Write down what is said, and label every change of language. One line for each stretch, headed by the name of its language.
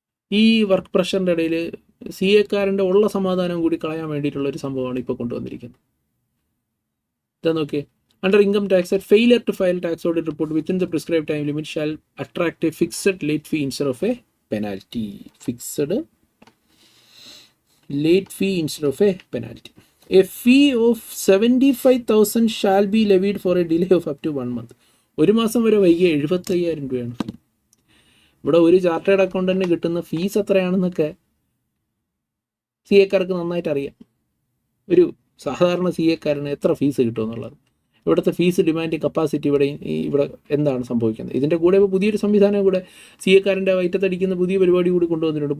Malayalam: ഈ വർക്ക് പ്രഷറിൻ്റെ ഇടയിൽ സി എക്കാരൻ്റെ ഉള്ള സമാധാനം കൂടി കളയാൻ വേണ്ടിയിട്ടുള്ള ഒരു സംഭവമാണ് ഇപ്പോൾ കൊണ്ടുവന്നിരിക്കുന്നത്. ഇതാ നോക്കിയേ,
English: Under income tax act failure to file tax audit report within the prescribe time limit shall attract a fixed late fee instead of a penalty. Fixed late fee instead of a penalty. A fee of 75,000 shall be levied for a delay of up to 1 month.
Malayalam: ഒരു മാസം വരെ വൈകിയ 75,000 രൂപയാണ് ഫീ. ഇവിടെ ഒരു chartered അക്കൗണ്ടന്റിന് കിട്ടുന്ന fees എത്രയാണെന്നൊക്കെ C എക്കാർക്ക് നന്നായിട്ട് അറിയാം. ഒരു സാധാരണ സി എക്കാരന് എത്ര ഫീസ് കിട്ടുമെന്നുള്ളത്, ഇവിടുത്തെ ഫീസ് ഡിമാൻഡിങ് കപ്പാസിറ്റി ഇവിടെ എന്താണ് സംഭവിക്കുന്നത്. ഇതിൻ്റെ കൂടെ ഇപ്പോൾ പുതിയൊരു സംവിധാനം കൂടെ സി എക്കാരൻ്റെ വയറ്റത്തടിക്കുന്ന പുതിയ പരിപാടി കൂടി കൊണ്ടുവന്നിട്ടുണ്ട്.